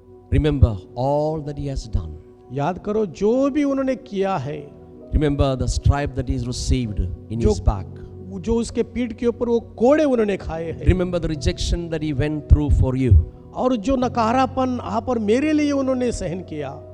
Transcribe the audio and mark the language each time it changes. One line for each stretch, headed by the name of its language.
English: Remember all that He has done.
Hindi: याद करो जो भी उन्होंने किया है,
English: Remember the stripe that He received in
Hindi: जो
English: His back.
Hindi: जो उसके पीठ के ऊपर वो कोड़े उन्होंने खाए हैं,
English: Remember the rejection that He went through for you.
Hindi: और जो नकारापन आप और मेरे लिए उन्होंने सहन किया।